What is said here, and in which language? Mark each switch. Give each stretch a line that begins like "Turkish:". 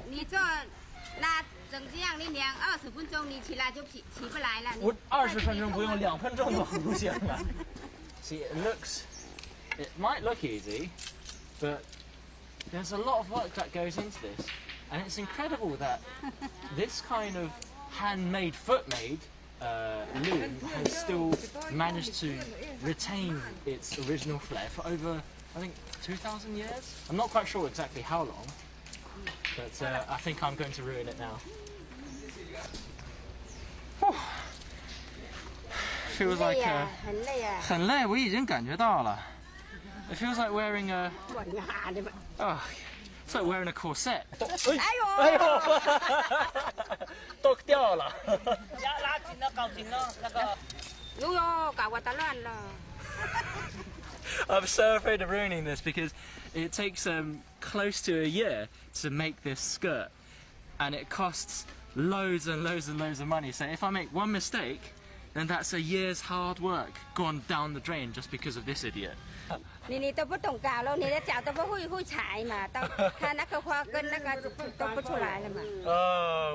Chinese: 你做那整这样，你量20分钟，你起来就起不来了。我20分钟不用，2分钟都不行了。
English: See, it might look easy, but there's a lot of work that goes into this, and it's incredible that this kind of handmade, foot-made loom has still managed to retain its original flair for over, I think, 2,000 years? I'm not quite sure exactly how long, but I think I'm going to ruin it now. Feels like
Chinese: 很累，我已经感觉到了。
English: It feels like wearing a... Oh, it's like wearing a corset.
Chinese: 哎呦！剁掉了。拉紧了，搞紧了，那个。哟哟，搞我打乱了。
English: I'm so afraid of ruining this because it takes close to a year to make this skirt, and it costs loads and loads and loads of money. So if I make one mistake, then that's a year's hard work gone down the drain just because of this idiot.
Chinese: 你都不懂搞了，你的脚都不会踩嘛，到它那个花跟那个都不出来了嘛。